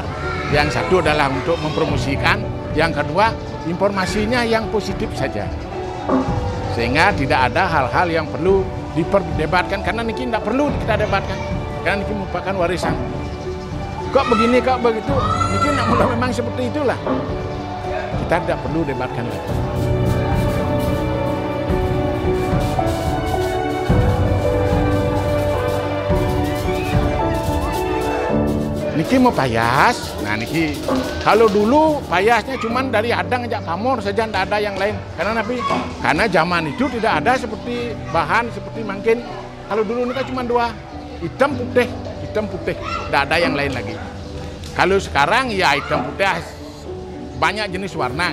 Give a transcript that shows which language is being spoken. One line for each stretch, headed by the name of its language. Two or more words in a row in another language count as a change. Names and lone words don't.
Indonesian: Yang satu adalah untuk mempromosikan, yang kedua informasinya yang positif saja. Sehingga tidak ada hal-hal yang perlu diperdebatkan karena ini tidak perlu kita debatkan. Karena ini merupakan warisan. Kok begini, kok begitu? Mungkin memang seperti itulah. Kita tidak perlu debatkan lagi. Niki mau payas. Nah niki kalau dulu payasnya cuman dari adang aja pamor saja, tidak ada yang lain. Karena zaman itu tidak ada seperti bahan seperti mungkin. Kalau dulu ini kan cuma dua, hitam putih, tidak ada yang lain lagi. Kalau sekarang ya hitam putih banyak jenis warna.